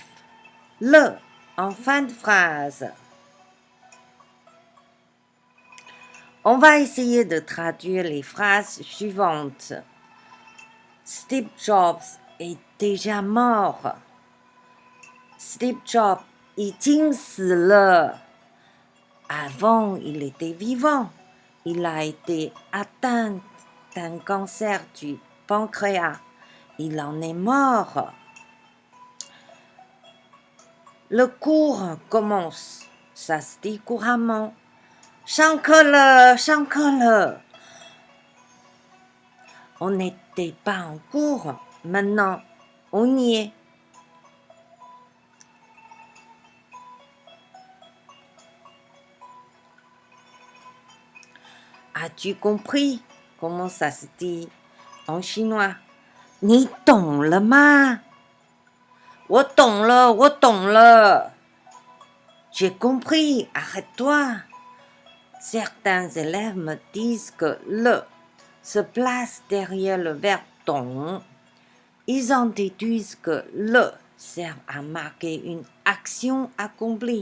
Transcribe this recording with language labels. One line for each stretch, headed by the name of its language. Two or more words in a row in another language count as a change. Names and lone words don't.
French: Le en fin de phrase. On va essayer de traduire les phrases suivantes. Steve Jobs est déjà mort.
Chinese: Steve Jobs 已经死了.
French: Avant, il était vivant. Il a été atteint d'un cancer du pancréas. Il en est mort. Le cours commence. Ça se dit couramment.
Chinese: 上课了，上课了.
French: On n'était pas en cours. Maintenant, on y est. As-tu compris comment ça se dit en chinois?
Chinese: 你懂了吗? 我懂了，我懂了.
French: J'ai compris, arrête-toi. Certains élèves me disent que le se place derrière le verbe 懂. Ils en déduisent que le sert à marquer une action accomplie.